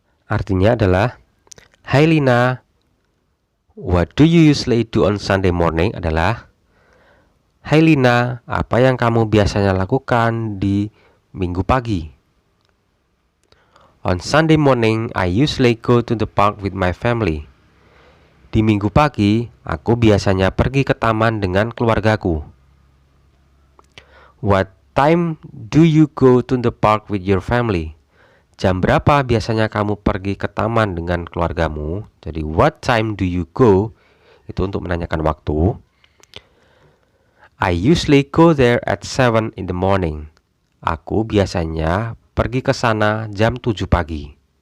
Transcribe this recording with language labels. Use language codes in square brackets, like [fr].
[id] Artinya adalah, Hai Lina, [en] what do you usually do on Sunday morning [id] adalah, Hai Lina, apa yang kamu biasanya lakukan di minggu pagi? [en] On Sunday morning, I usually go to the park with my family. [id] Di minggu pagi, aku biasanya pergi ke taman dengan keluargaku. [en] What time do you go to the park with your family? [id] Jam berapa biasanya kamu pergi ke taman dengan keluargamu? Jadi [en] what time do you go? [id] Itu untuk menanyakan waktu. [en] I usually go there at 7 in the morning. [id] Aku biasanya pergi ke sana jam 7 pagi.